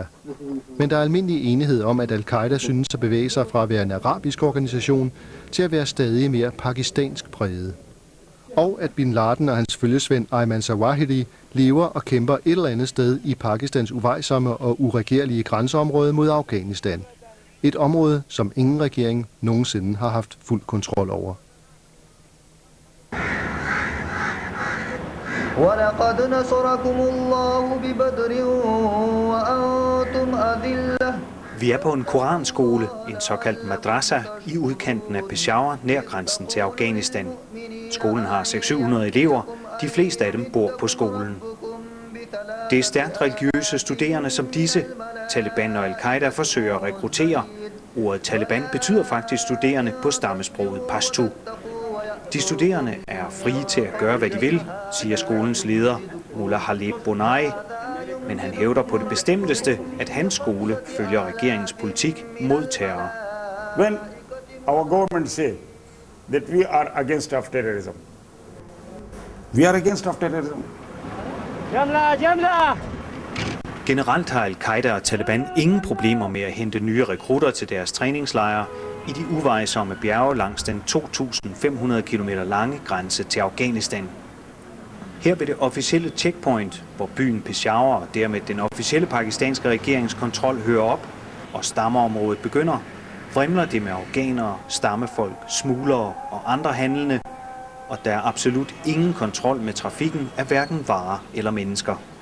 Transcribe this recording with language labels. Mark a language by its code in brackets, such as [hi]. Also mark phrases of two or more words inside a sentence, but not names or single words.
[da] Men der er almindelig enighed om, at al-Qaida synes at bevæge sig fra at være en arabisk organisation til at være stadig mere pakistansk præget. Og at bin Laden og hans følgesvend Ayman Zawahiri lever og kæmper et eller andet sted i Pakistans uvejsomme og uregerlige grænseområde mod Afghanistan. Et område, som ingen regering nogensinde har haft fuld kontrol over. [ar] وَلَقَدْ نَصَرَكُمُ اللَّهُ بِبَدْرٍ وَأَنْتُمْ أَذِلَّةٌ. [da] Vi er på en koranskole, en såkaldt madrasa, i udkanten af Peshawar, nær grænsen til Afghanistan. Skolen har 600-700 elever, de fleste af dem bor på skolen. Det er stærkt religiøse studerende som disse, Taliban og al-Qaida forsøger at rekruttere. Ordet Taliban betyder faktisk studerende på stammesproget Pashto. De studerende er frie til at gøre, hvad de vil, siger skolens leder, Mullah Halib Bonai. Men han hævder på det bestemteste, at hans skole følger regeringens politik mod terror. [en] When our government say that we are against of terrorism, we are against of terrorism. [da] Generelt har al-Qaida og Taliban ingen problemer med at hente nye rekrutter til deres træningslejre i de uvejsomme bjerge langs den 2.500 km lange grænse til Afghanistan. Her ved det officielle checkpoint, hvor byen Peshawar og dermed den officielle pakistanske regerings kontrol hører op, og stammeområdet begynder, vrimler det med afghanere, stammefolk, smuglere og andre handlende, og der er absolut ingen kontrol med trafikken af hverken varer eller mennesker.